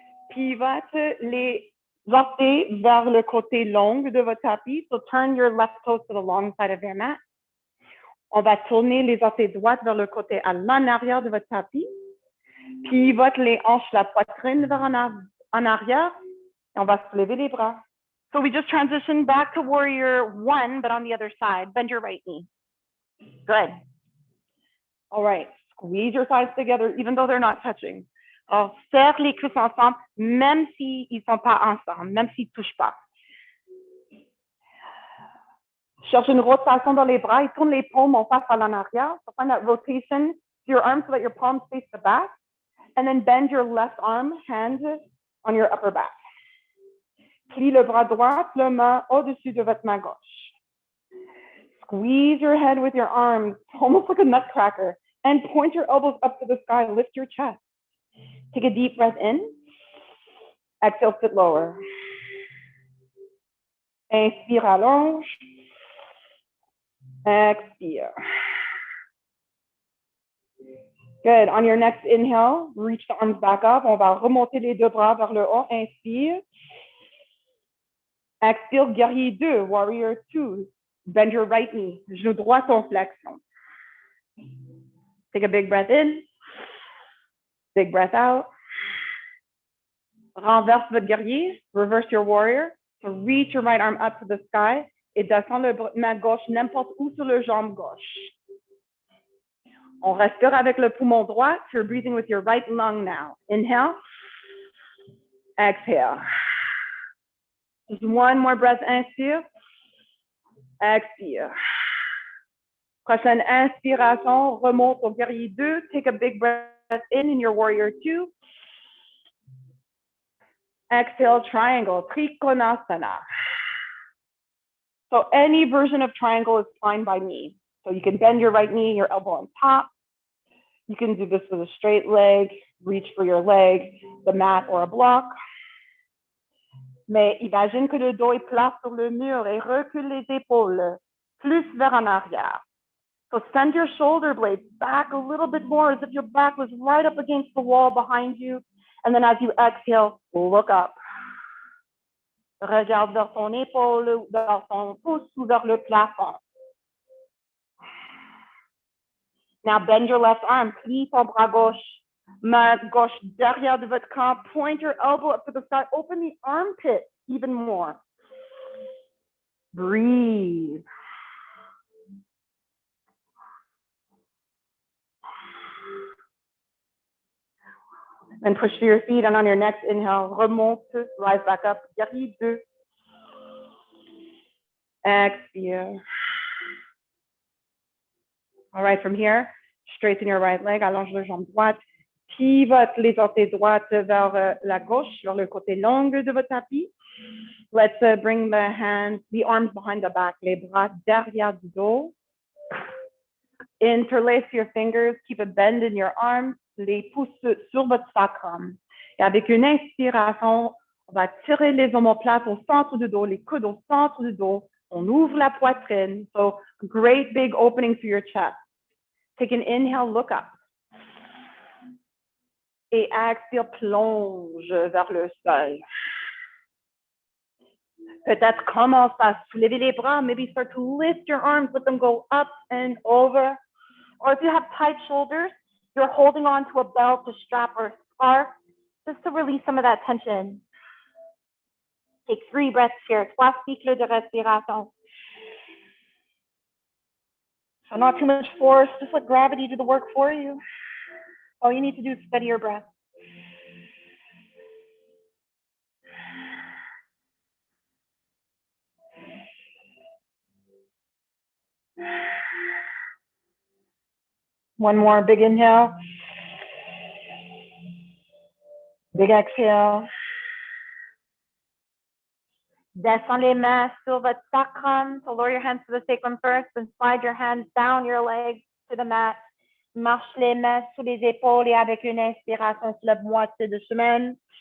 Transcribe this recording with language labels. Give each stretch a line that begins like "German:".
French: Pivote les orteils vers le côté long de votre tapis.
English: So turn your left toes to the long side of your mat.
French: On va tourner les orteils droits vers le côté à l'en arrière de votre tapis. Pivote les hanches, la poitrine vers en arrière. Et on va soulever les bras.
English: So we just transitioned back to warrior 1, but on the other side. Bend your right knee. Good. All right. Squeeze your thighs together, even though they're not touching.
French: Alors, serre les cuisses ensemble, même s'ils ne sont pas ensemble, même s'ils ne touchent pas. Cherche une rotation dans les bras et tourne les paumes en face à l'en arrière.
English: So find that rotation to your arms so that your palms face the back. And then bend your left arm, hand on your upper back.
French: Plie le bras droit, le main au-dessus de votre main gauche.
English: Squeeze your head with your arms, almost like a nutcracker. And point your elbows up to the sky, lift your chest. Take a deep breath in. Exhale, sit lower.
French: Inspire, allonge. Expire.
English: Good. On your next inhale, reach the arms back up.
French: On va remonter les deux bras vers le haut. Inspire. Expire,
English: guerrier 2, warrior 2. Bend your right knee.
French: Genou droit en flexion.
English: Take a big breath in. Big breath out.
French: Renverse votre guerrier.
English: Reverse your warrior. So reach your right arm up to the sky.
French: Et descend le main gauche n'importe où sur le jambe gauche. On respire avec le poumon droit.
English: You're breathing with your right lung now. Inhale. Exhale. Just one more breath.
French: Inspire. Expire. Prochaine inspiration. Remonte au guerrier 2.
English: Take a big breath in your warrior 2. Exhale, triangle, trikonasana. So any version of triangle is fine by me. So you can bend your right knee, your elbow on top. You can do this with a straight leg, reach for your leg, the mat or a block.
French: Mais imagine que le dos est plat sur le mur et recule les épaules plus vers en arrière.
English: So send your shoulder blades back a little bit more as if your back was right up against the wall behind you. And then as you exhale, look up.
French: Regarde vers ton épaule, vers ton pouce ou vers le plafond.
English: Now bend your left arm.
French: Plie ton bras gauche. Main gauche derrière de votre camp.
English: Point your elbow up to the sky. Open the armpit even more. Breathe. Then push to your feet, and on your next inhale,
French: remonte,
English: rise back up.
French: Guerrier 2. Expire.
English: All right, from here, straighten your right leg,
French: allonge la jambe droite, pivote les orteils droites vers la gauche, vers le côté long de votre tapis.
English: Let's bring the arms behind the back,
French: les bras derrière du dos.
English: Interlace your fingers, keep a bend in your arms,
French: les pouces sur votre sacrum. Et avec une inspiration, on va tirer les omoplates au centre du dos, les coudes au centre du dos. On ouvre la poitrine.
English: So great big opening through your chest. Take an inhale, look up.
French: Et expire, plonge vers le sol. Peut-être commence à soulever les bras.
English: Maybe start to lift your arms, let them go up and over. Or if you have tight shoulders, you're holding on to a belt, a strap, or a scarf, just to release some of that tension. Take 3 breaths here.
French: 3 cycles de respiration.
English: So not too much force, just let gravity do the work for you. All you need to do is steady your breath. One more big inhale. Big exhale.
French: Descends les mains sur votre sacrum.
English: So lower your hands to the sacrum first, and slide your hands down your legs to the mat.
French: Marche les mains sous les épaules et avec une inspiration, soulève moitié de chemin.